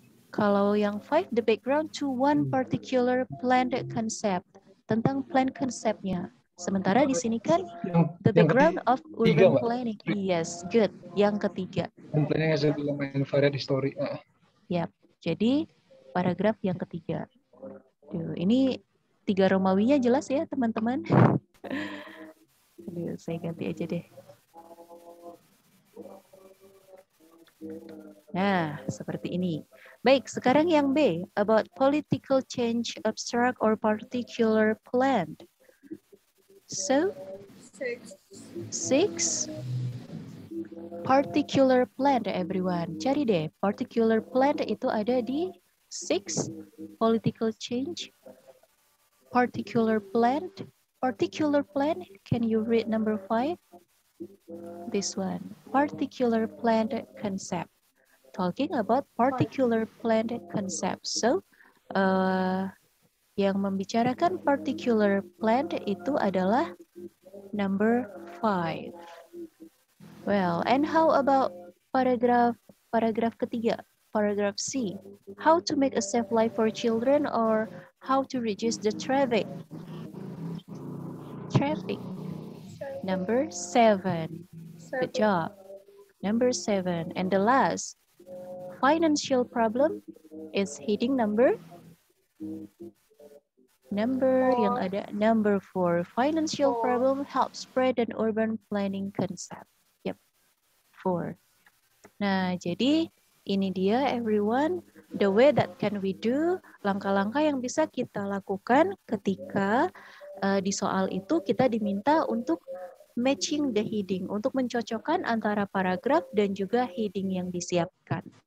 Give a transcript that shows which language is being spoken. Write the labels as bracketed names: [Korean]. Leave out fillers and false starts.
[Indonesian] Kalau yang [English] 5, the background to one particular planned concept. [Indonesian] Tentang plan konsepnya. Sementara di sini kan [English] the background of urban planning. Yes, good. [Indonesian] Yang ketiga. [English] Urban planning as a varied history. Yap. [Indonesian] Jadi paragraf yang ketiga. Duh, ini 3 Romawinya jelas ya, teman-teman. Aduh, saya ganti aja deh. Nah, seperti ini. Baik, sekarang yang B, [English] about political change, abstract or particular plan. So, 6, particular plan, everyone. [Indonesian] Cari deh, particular plan itu ada di 6, political change, particular plan. [English] Particular plan, can you read number 5? This one, particular plan concept. Talking about particular plan concept. [Indonesian] So, yang membicarakan particular plan itu adalah number 5. [English] Well, and how about paragraph [Indonesian] ketiga, [English] paragraph C? How to make a safe life for children or how to reduce the traffic? Traffic. Number 7. Good job. Number 7. And the last, financial problem is heading number [Indonesian] yang ada [English] number 4. Financial problem helps spread an urban planning concept. Yep, 4. [Indonesian] Nah, jadi ini dia everyone, [English] the way that can we do, [Indonesian] langkah-langkah yang bisa kita lakukan ketika di soal itu kita diminta untuk [English] matching the heading, [Indonesian] untuk mencocokkan antara paragraf dan juga heading yang disiapkan.